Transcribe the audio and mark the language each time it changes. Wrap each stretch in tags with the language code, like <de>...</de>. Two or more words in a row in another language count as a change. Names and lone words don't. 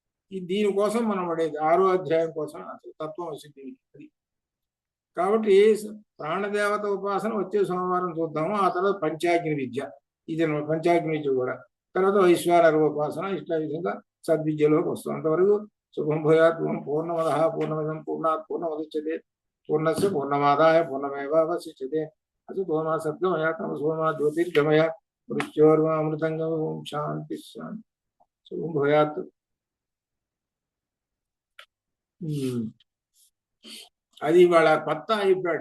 <te>దీనికోసం మనం పడేది 6వ అధ్యాయం కోసం, అసలు తత్వం వస్తుంది. కాబట్టి ప్రాణదేవత ఉపాసన వచ్చే సోమవారం చూద్దాము. ఆ తర్వాత పంచాగ్ని విద్య, ఇది పంచాగ్ని విద్య కూడా. తర్వాత వైశ్వానర ఉపాసన, ఇట్లా విధంగా సద్విద్యలోకి వస్తాం.</te> <sa>అంతవరకు శుభం భూయాత్. పూర్ణమద పూర్ణమిదం పూర్ణాత్ పూర్ణముదచ్యతే పూర్ణస్య పూర్ణమాదాయ పూర్ణమేవావశిష్యతే. అసతో మా సద్గమయ తమసో మా జ్యోతిర్గమయ మృత్యోర్మా అమృతంగమ. ఓం శాంతి శాంతి. శుభం భూయాత్.</sa> <te>అది వాళ్ళ కొత్త అయిపోయాడు.</te>